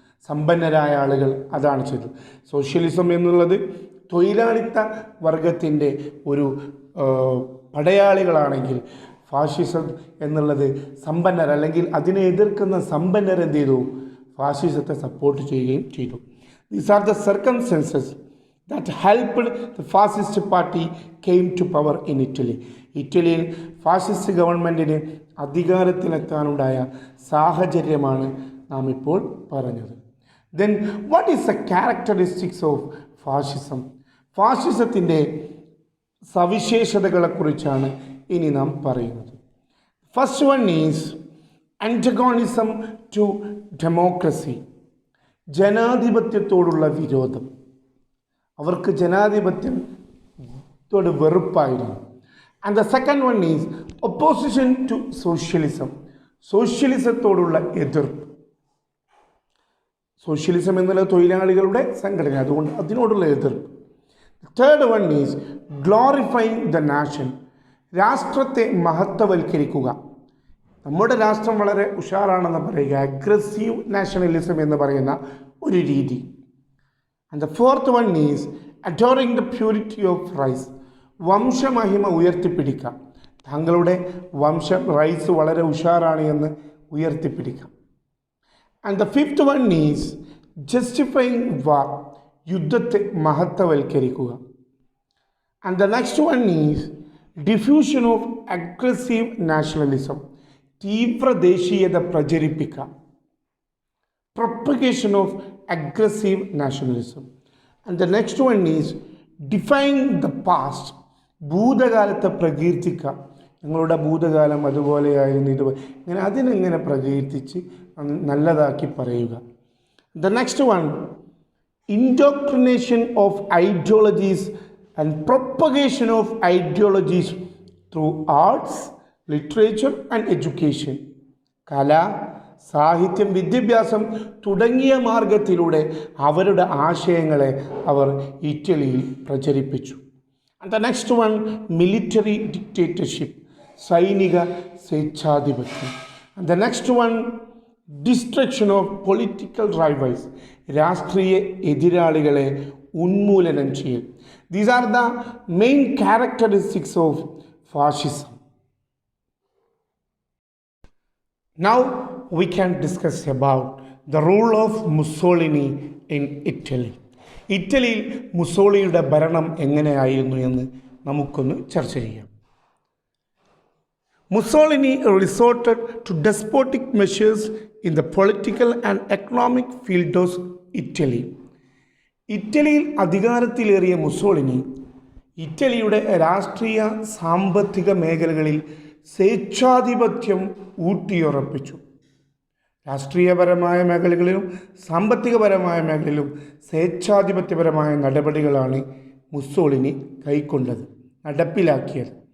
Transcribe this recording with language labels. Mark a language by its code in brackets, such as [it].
[ml] സമ്പന്നരായ ആളുകൾ അതാണ് ചെയ്തത്. സോഷ്യലിസം എന്നുള്ളത് തൊഴിലാളിത്ത വർഗത്തിൻ്റെ ഒരു പടയാളികളാണെങ്കിൽ ഫാഷിസം എന്നുള്ളത് സമ്പന്നർ അല്ലെങ്കിൽ അതിനെ എതിർക്കുന്ന സമ്പന്നർ എന്ത് ചെയ്തു? ഫാഷിസത്തെ സപ്പോർട്ട് ചെയ്യുകയും ചെയ്തു. [en] These are the circumstances that helped the fascist party came to power in Italy. [ml] ഇറ്റലിയിൽ ഫാസിസ്റ്റ് ഗവൺമെൻറ്റിന് അധികാരത്തിലെത്താനുണ്ടായ സാഹചര്യമാണ് നാം ഇപ്പോൾ പറഞ്ഞത്. [en] Then what is the characteristics of fascism? [ml] ഫാഷിസത്തിൻ്റെ സവിശേഷതകളെക്കുറിച്ചാണ് ഇനി നാം പറയുന്നത്. [en] First one is antagonism to democracy. [ml] ജനാധിപത്യത്തോടുള്ള വിരോധം. അവർക്ക് ജനാധിപത്യത്തോട് വെറുപ്പായിരുന്നു. [en] And the second one is opposition to socialism. [ml] സോഷ്യലിസത്തോടുള്ള എതിർപ്പ്. സോഷ്യലിസം എന്നുള്ള തൊഴിലാളികളുടെ സംഘടന, അതുകൊണ്ട് അതിനോടുള്ള എതിർപ്പ്. [en] Third one is glorifying the nation. [ml] രാഷ്ട്രത്തെ മഹത്വവൽക്കരിക്കുക. നമ്മുടെ രാഷ്ട്രം വളരെ ഉഷാറാണെന്ന് പറയുക, അഗ്രസീവ് നാഷണലിസം എന്ന് പറയുന്ന ഒരു രീതി. [en] And the fourth one is adoring the purity of rice. [ml] വംശമഹിമ ഉയർത്തിപ്പിടിക്കാം. താങ്കളുടെ റൈസ് വളരെ ഉഷാറാണ് എന്ന് ഉയർത്തിപ്പിടിക്കാം. [en] And the fifth one is justifying war. [ml] യുദ്ധത്തെ മഹത്വവൽക്കരിക്കുക. [en] And the next one is diffusion of aggressive nationalism. [ml] തീവ്ര ദേശീയത പ്രചരിപ്പിക്കാം. [en] Propagation of aggressive nationalism. And the next one is defying the past. [ml] ഭൂതകാലത്തെ പ്രകീർത്തിക്കുക. ഞങ്ങളുടെ ഭൂതകാലം അതുപോലെയായിരുന്നു, ഇതുപോലെ ഇങ്ങനെ അതിനെങ്ങനെ പ്രകീർത്തിച്ച് നല്ലതാക്കി പറയുക. [en] The next one, indoctrination of ideologies and propagation of ideologies through arts, literature and education. [ml] കല, സാഹിത്യം, വിദ്യാഭ്യാസം തുടങ്ങിയ മാർഗത്തിലൂടെ അവരുടെ ആശയങ്ങളെ അവർ ഇറ്റലിയിൽ പ്രചരിപ്പിച്ചു. [en] And the next one, military dictatorship. [ml] സൈനിക സ്വേച്ഛാധിപത്യം. [en] And the next one, destruction of political rivals. [ml] രാഷ്ട്രീയ എതിരാളികളെ ഉന്മൂലനം ചെയ്യൽ. [en] These are the main characteristics of fascism. Now we can discuss about the role of Mussolini in Italy. [ml] ഇറ്റലിയിൽ മുസോളിനിയുടെ ഭരണം എങ്ങനെയായിരുന്നു എന്ന് നമുക്കൊന്ന് ചർച്ച ചെയ്യാം. [en] Mussolini resorted to despotic measures in the political and economic field of Italy. [ml] ഇറ്റലിയിൽ അധികാരത്തിലേറിയ Mussolini ഇറ്റലിയുടെ രാഷ്ട്രീയ സാമ്പത്തിക മേഖലകളിൽ സ്വേച്ഛാധിപത്യം ഊട്ടിയുറപ്പിച്ചു. രാഷ്ട്രീയപരമായ മേഖലകളിലും സാമ്പത്തികപരമായ മേഖലയിലും സ്വേച്ഛാധിപത്യപരമായ നടപടികളാണ് മുസോളിനി കൈക്കൊണ്ടത്, നടപ്പിലാക്കിയത്.